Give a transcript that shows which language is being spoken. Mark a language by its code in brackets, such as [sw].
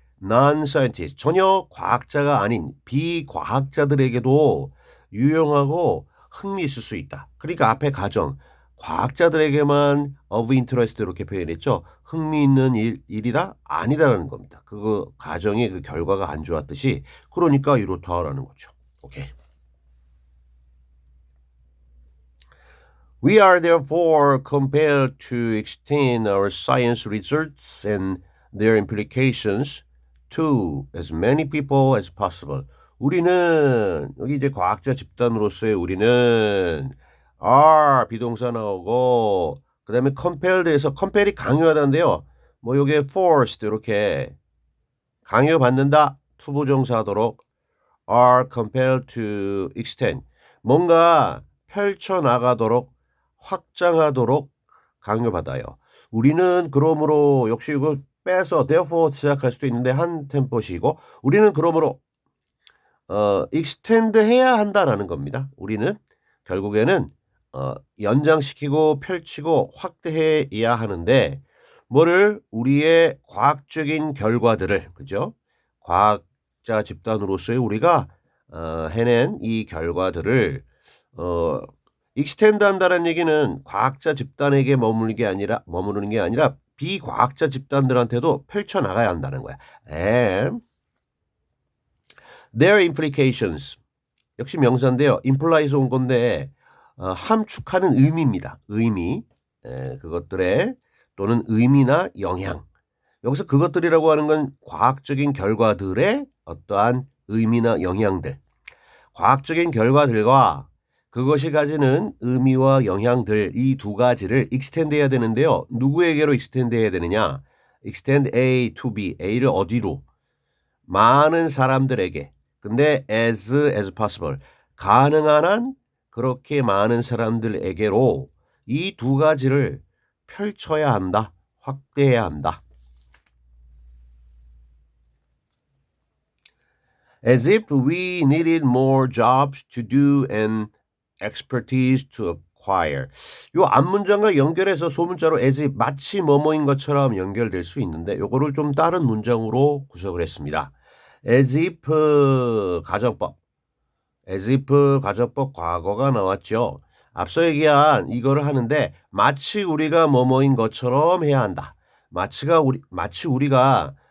[ko] non-scientist, 전혀 과학자가 아닌 비과학자들에게도 유용하고 흥미있을 수 있다. 그러니까 앞에 가정, 과학자들에게만 [en] of interest [ko] 이렇게 표현했죠. 흥미있는 일이다? 아니다라는 겁니다. 그 가정의 그 결과가 안 좋았듯이 그러니까 이렇다라는 거죠. 오케이. [en] We are therefore compelled to extend our science results and their implications to as many people as possible. [ko] 우리는 여기 이제 과학자 집단으로서의 우리는 are 비동사 나오고 그다음에 compelled에서 compel이 강요하다인데요. 뭐 요게 forced 이렇게 강요받는다 투부정사하도록 [en] are compelled to extend [ko] 뭔가 펼쳐나가도록 확장하도록 강요받아요. 우리는 그러므로 역시 이거 빼서 therefore 시작할 수도 있는데 한 템포시고 우리는 그러므로 extend 해야 한다라는 겁니다. 우리는 결국에는 연장시키고 펼치고 확대해야 하는데 뭐를 우리의 과학적인 결과들을 그죠? 과학자 집단으로서의 우리가 해낸 이 결과들을 익스텐드 한다는 얘기는 과학자 집단에게 머무르는 게 아니라 비과학자 집단들한테도 펼쳐나가야 한다는 거야. [en] And their implications [ko] 역시 명사인데요. impli에서 온 건데 함축하는 의미입니다. 의미 그것들의 또는 의미나 영향 여기서 그것들이라고 하는 건 과학적인 결과들의 어떠한 의미나 영향들 과학적인 결과들과 그것이 가지는 의미와 영향들 이 두 가지를 extend 해야 되는데요. 누구에게로 extend 해야 되느냐? [en] extend A to B. [ko] A를 어디로? 많은 사람들에게. 근데 [en] as possible. [ko] 가능한 한 그렇게 많은 사람들에게로 이 두 가지를 펼쳐야 한다. 확대해야 한다. [en] As if we needed more jobs to do and expertise to acquire. [ko] 요 앞문장과 연결해서 소문자로 as if 마치 뭐뭐인 것처럼 연결될 수 있는데 요거를 좀 다른 문장으로 구성을 했습니다. as if 가정법. as if 가정법 과거가 나왔죠. 앞서 얘기한 이거를 하는데 마치 우리가 뭐뭐인 것처럼 해야 한다. 마치 우리가